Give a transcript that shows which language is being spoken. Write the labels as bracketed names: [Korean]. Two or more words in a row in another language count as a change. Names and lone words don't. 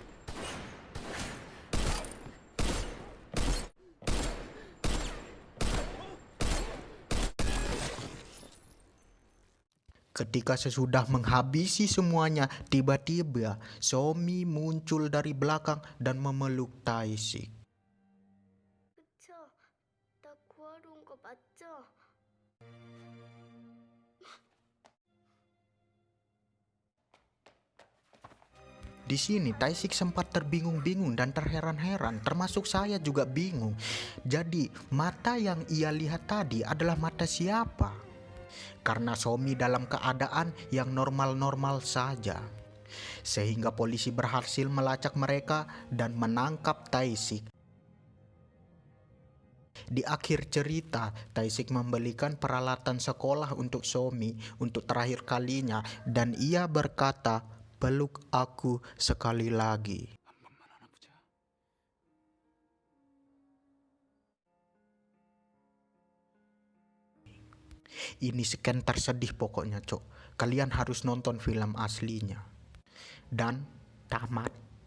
[Indonesian] Ketika sesudah menghabisi semuanya, tiba-tiba Somi muncul dari belakang dan memeluk Tae-sik. [Korean] 그쵸? 나 구하러 온 거 맞죠? [Indonesian] Di sini Tae-sik sempat terbingung-bingung dan terheran-heran, termasuk saya juga bingung. Jadi mata yang ia lihat tadi adalah mata siapa? Karena Somi dalam keadaan yang normal-normal saja. Sehingga polisi berhasil melacak mereka dan menangkap Tae-sik. Di akhir cerita, Taisik membelikan peralatan sekolah untuk Somi untuk terakhir kalinya dan ia berkata, "Peluk aku sekali lagi." [Korean] 한 번만 안아보자. [Indonesian] Ini sekian tersedih pokoknya, Cok. Kalian harus nonton film aslinya. Dan tamat.